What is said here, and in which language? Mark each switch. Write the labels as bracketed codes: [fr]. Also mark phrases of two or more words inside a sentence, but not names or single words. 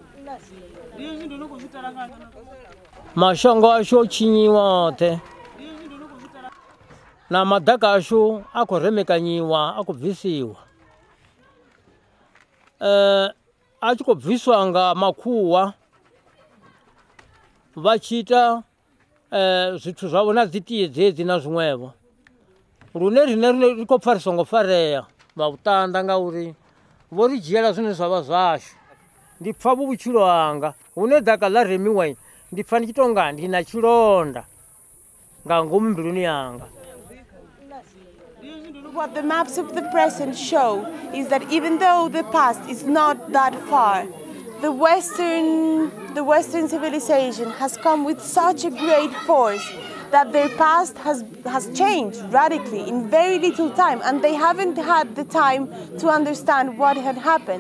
[ve] Mashango ashu o tshinyiwa oṱhe na maḓaka ashu a khou remekanyiwa a khou bvisiwa a tshi khou bviswa nga makhuwa vha tshi ita zwithu zwavho na dzi tie dzedzi na zwiṅwevho lune rine ri khou pfha ri songo farea vha vhuṱanda ngauri vho ri dzhiela zwine zwa vha zwashu. Ndi pfha vhutshilo hanga hune ḓaka ḽa remiwa ndi pfha ndi tshi tou nga ndi na tshilonda nga ngomu mbiluni yanga. [en] What the maps of the present show is that even though the past is not that far, the Western civilization has come with such a great force that their past has changed radically in very little time, and they haven't had the time to understand what had happened.